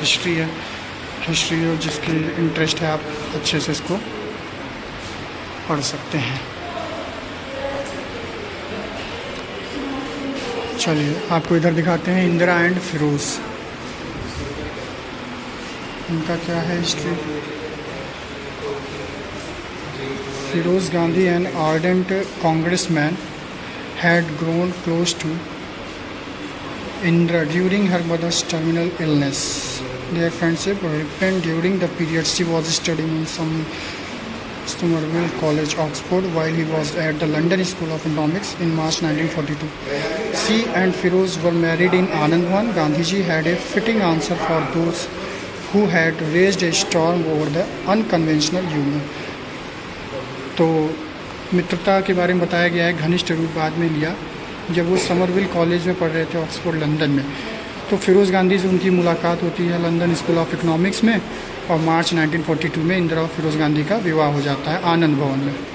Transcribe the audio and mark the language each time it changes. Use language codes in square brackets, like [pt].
[hi] History है, history और जिसके इंटरेस्ट है आप अच्छे से इसको पढ़ सकते हैं। चलिए आपको इधर दिखाते हैं इंदिरा एंड फिरोज़, उनका क्या है history. [en] Firoz Gandhi, an ardent congressman, had grown close to Indira during her mother's terminal illness. Their friendship ripened during the period she was studying in Somerville College, Oxford, while he was at the London School of Economics in March 1942. She and Firoz were married in Anand Bhawan. Gandhiji had a fitting answer for those who had raised a storm over the unconventional union. [hi] तो मित्रता के बारे में बताया गया है, घनिष्ठ रूप बाद में लिया जब वो समरविल कॉलेज में पढ़ रहे थे ऑक्सफोर्ड लंदन में। तो फिरोज़ गांधी से उनकी मुलाकात होती है लंदन स्कूल ऑफ इकोनॉमिक्स में, और मार्च 1942 में इंदिरा और फिरोज़ गांधी का विवाह हो जाता है आनंद भवन में।